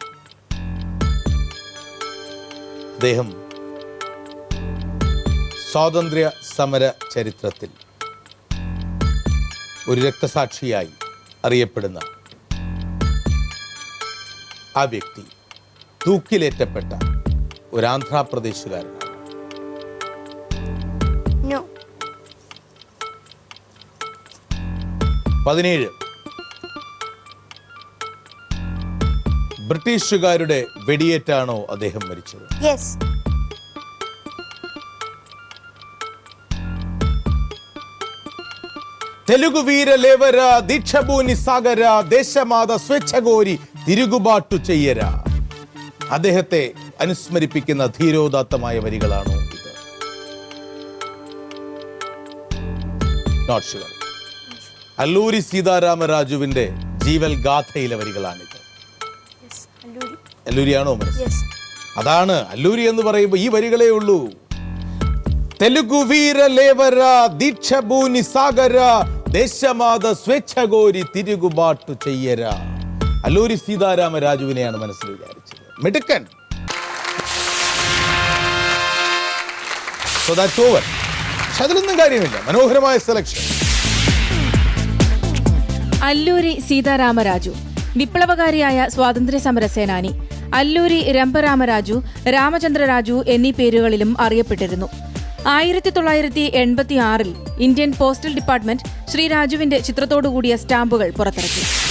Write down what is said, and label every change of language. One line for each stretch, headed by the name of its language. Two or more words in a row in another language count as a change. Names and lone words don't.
Malayalam: അദ്ദേഹം സ്വാതന്ത്ര്യ സമര ചരിത്രത്തിൽ ഒരു രക്തസാക്ഷിയായി അറിയപ്പെടുന്ന ആ വ്യക്തി തൂക്കിലേറ്റപ്പെട്ട ഒരു ആന്ധ്രാപ്രദേശുകാരനാണ്. നോ. 17 ബ്രിട്ടീഷുകാരുടെ വെടിയേറ്റാണോ അദ്ദേഹം മരിച്ചത്? യെസ്.
Telugu: తెలుగు వీర లేవరా దీక్షభూని సాగరా దేశమాత స్వేచ్ఛకోరి తిరుగుబాటు చేయరా.
Malayalam: അദ്ദേഹത്തെ അനുസ്മരിപ്പിക്കുന്ന ധീരോദാത്തമായ വരികളാണോ ഇത്?
English: Not sure.
Malayalam: അല്ലൂരി സീതാരാമരാജുവിന്റെ ജീവൽ ഗാഥയിലെ വരികളാണിത്. അല്ലൂരിയാണോ മനസ്സിലായി? അതാണ് അല്ലൂരി എന്ന് പറയുമ്പോൾ ഈ വരികളേ ഉള്ളൂ.
Telugu: తెలుగు వీర లేవరా దీక్షభూని సాగరా దేశమాత స్వేచ్ఛకోరి తిరుగుబాటు చేయరా.
Malayalam: അല്ലൂരി സീതാരാമരാജുവിനെയാണ് മനസ്സിൽ വിചാരിച്ചത്. മിടുക്കൻ.
English: So that's over.
Malayalam: പക്ഷെ അതിലൊന്നും കാര്യമില്ല. മനോഹരമായ സെലക്ഷൻ. അല്ലൂരി സീതാരാമരാജു വിപ്ലവകാരിയായ സ്വാതന്ത്ര്യ സമര സേനാനി. അല്ലൂരി രംഭരാമരാജു, രാമചന്ദ്രരാജു എന്നീ പേരുകളിലും അറിയപ്പെട്ടിരുന്നു. 1986 ഇന്ത്യൻ പോസ്റ്റൽ ഡിപ്പാർട്ട്മെന്റ് ശ്രീ രാജുവിന്റെ ചിത്രത്തോടുകൂടിയ സ്റ്റാമ്പുകൾ പുറത്തിറക്കി.